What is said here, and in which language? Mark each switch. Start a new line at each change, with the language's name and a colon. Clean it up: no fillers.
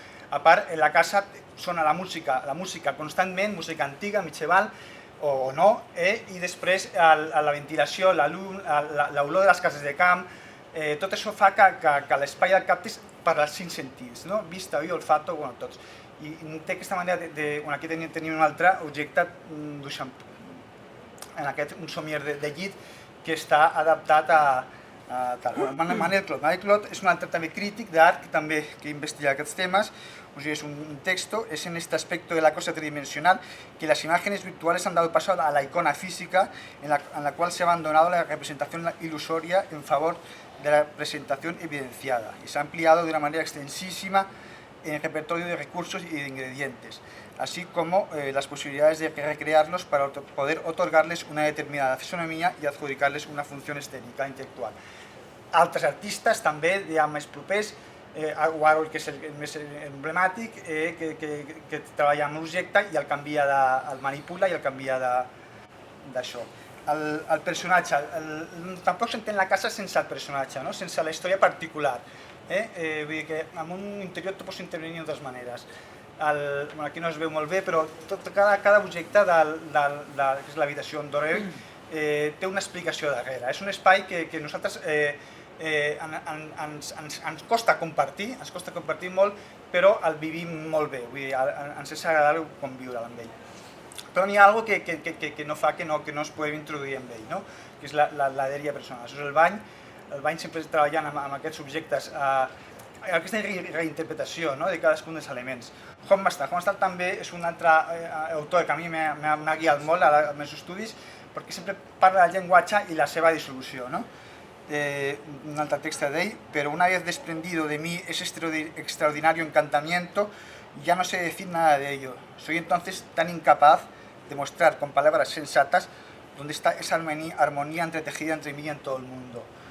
Catalan: A part, la casa sona la música constantment, música antiga, medieval o no, i després la ventilació, la llum, l'olor de les cases de camp, tot això fa que l'espai el captis per als 5 sentits, vista, oïda, olfato, tots. I té aquesta manera aquí tenim un altre objecte Duchamp, un somier de llit que està adaptat a Manel Clot és un altre també crític d'art que investiga aquests temes.
Spanish: Es un texto, es en este aspecto de la cosa tridimensional que las imágenes virtuales han dado paso a la icona física en la cual se ha abandonado la representación ilusoria en favor de la presentación evidenciada y se ha ampliado de una manera extensísima en el repertorio de recursos y de ingredientes, así como las posibilidades de recrearlos para poder otorgarles una determinada fisonomía y adjudicarles una función estética intelectual.
Catalan: Altres artistes també, ja més propers, Warhol, que és el més emblemàtic, que treballa amb l'objecte i el manipula i el canvia d'això. El personatge, tampoc s'entén la casa sense el personatge, sense la història particular. Vull dir que en un interior tu pots intervenir de dues maneres. Aquí no es veu molt bé, però cada objecte que és l'habitació on dorm té una explicació darrere. És un espai que nosaltres ens costa compartir molt, però el vivim molt bé, ens és agradable conviure amb ell. Però n'hi ha alguna cosa que no fa que no es pugui introduir amb ell, que és la dèria personal. Això és el bany sempre treballant amb aquests objectes, aquesta reinterpretació de cadascun dels elements. Homestad també és un altre autor que a mi m'ha guiat molt als meus estudis, perquè sempre parla del llenguatge i la seva dissolució. un altre text d'ell,
Spanish: pero una vez desprendido de mí ese extraordinario encantamiento, ya no sé decir nada de ello. Soy entonces tan incapaz de mostrar con palabras sensatas dónde está esa armonía entretejida entre mí y en todo el mundo.